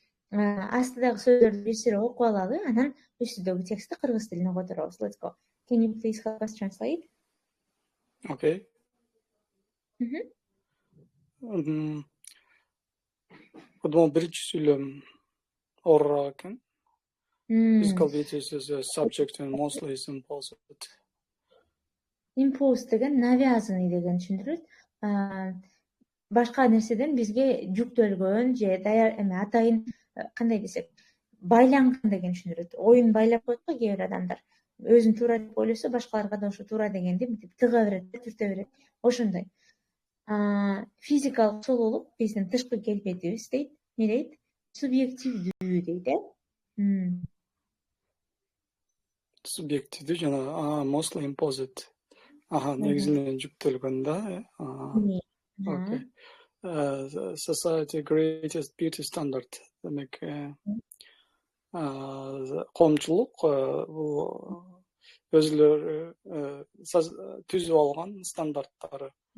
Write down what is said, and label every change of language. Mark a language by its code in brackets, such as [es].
[ky] Астыдагы сөздөрдү бир сыйра окуп алалы, анан үстүдөгү текстти кыргыз тилине которобуз. [en] Let's go. Can you please help us translate? Okay. [ky] Кудум биринчи сүйлөм ора экен. [en] Physical beauty is a subject and mostly is imposed. [ky] Imposed деген навязанный деген түшүндүрөт. Башка нерседен бизге жүктөлгөн же даяр атайын кандай десек, байланган деген түшүндүрөт. Оюн байлап коет го кээ бир адамдар. Өзүн туура деп ойлосо, башкаларга да ошо туура дегенди мынтип тыга берет, түртө берет. Ошондой. Физикалык сулуулук биздин тышкы келбетибиз дейт. Не дейт? Субъективдүү дейт, Субъективдүү жана [en] mostly imposed. [ky] Негизинен жүктөлгөн да. [en] Okay. Society greatest beauty standard. [ky] Демек, коомчулук бул өзүлөрү түзүп алган стандарттары.